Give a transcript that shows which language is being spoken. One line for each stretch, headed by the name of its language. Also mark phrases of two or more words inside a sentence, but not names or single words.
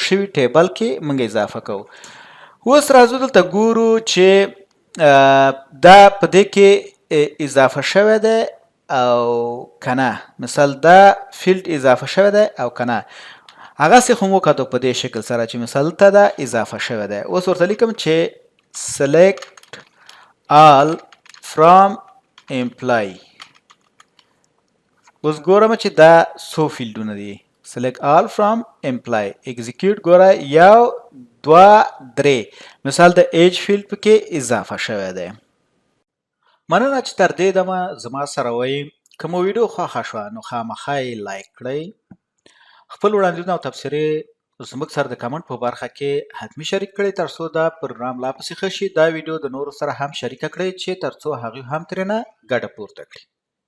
Pashto: شوي ټیبل کې موږ اضافه کوو اوس راځو دلته ګورو چې دا په دې کې اضافه شوی دی او کنه مثال دا فیلډ اضافه شوی دی او کنه هغسې خو مو وکتو په دې شکل سره چې مثال ته دا اضافه شوی دی اوس ورته لیکم چې
English: select all from employee
Pashto: اوس ګورم چې دا څو فیلډونه دي
English: select all from employee execute
Pashto: ګوره یو 2 3 مثال د ایج فیلډ پکې اضافه شوی دی مننه چې تر دې دمه زما سره وئ که مو ویډیو خوښه شوه نو خامخا یې لایک کړئ خپل وړاندیزونه او تبصرې زموږ سره د کمنټ په برخه کې حتمي شریک کړئ تر څو دا پروګرام لا پسې ښه شي دا ویډیو د نورو سره هم شریکه کړئ چې تر څو هغوی هم ترېنه ګټه پورته کړي